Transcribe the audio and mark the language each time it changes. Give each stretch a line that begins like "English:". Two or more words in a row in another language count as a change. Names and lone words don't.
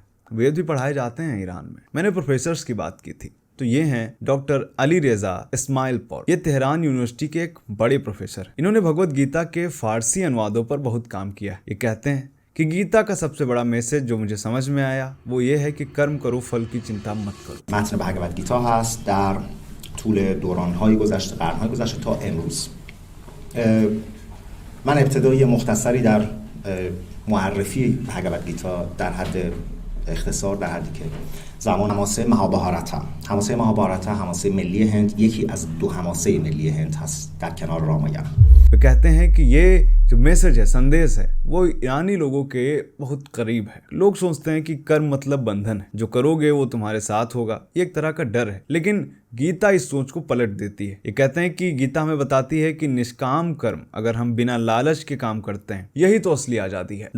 Hindi: वेद भी पढ़ाए जाते हैं ईरान में। मैंने प्रोफेसर्स की बात की थी, तो ये हैं डॉक्टर अली रेजा इस्माइलपुर। ये तेहरान यूनिवर्सिटी के एक बड़े प्रोफेसर हैं। इन्होंने भगवत गीता के फारसी अनुवादों पर बहुत काम किया है। ये कहते हैं कि गीता का सबसे बड़ा मैसेज जो मुझे समझ में आया वो ये है कि कर्म करो, फल की चिंता मत करो।
Persian: متن भगवत गीता هست در طول دوران‌های گذشته، قرن‌های گذشته تا امروز. من ابتدای مختصری در معرفی भगवत गीता در حد اختصار، در حدی که زمان حماسه مهابهارتا، حماسه مهابهارتا حماسه ملی هند یکی از دو حماسه ملی هند هست در کنار रामायण।
Hindi: वे कहते हैं कि ये जो मैसेज है, संदेश है, वो ईरानी लोगों के बहुत करीब है। लोग सोचते हैं कि कर्म मतलब बंधन है, जो करोगे वो तुम्हारे साथ होगा, ये एक तरह का डर है। लेकिन गीता इस सोच को पलट देती है। ये कहते हैं कि गीता हमें बताती है कि निष्काम कर्म, अगर हम बिना लालच के काम करते हैं, यही तो असली आजादी है।